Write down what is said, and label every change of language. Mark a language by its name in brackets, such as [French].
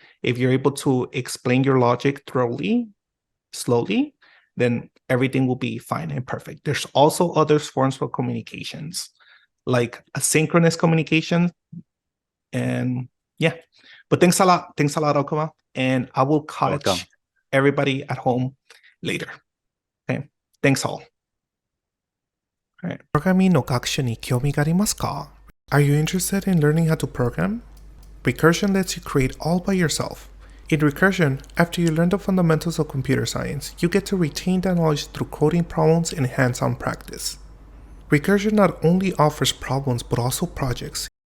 [English] If you're able to explain your logic thoroughly, slowly, then everything will be fine and perfect. There's also other forms of communications, like asynchronous communication. And yeah, but thanks a lot, Okuma. And I will catch everybody at home later. Okay, thanks all. [Japanese] All right. プログラミングの学習に興味がありますか? [English] Are you interested in learning how to program? Recursion lets you create all by yourself. In Recursion, after you learn the fundamentals of computer science, you get to retain that knowledge through coding problems and hands-on practice. Recursion not only offers problems but also projects.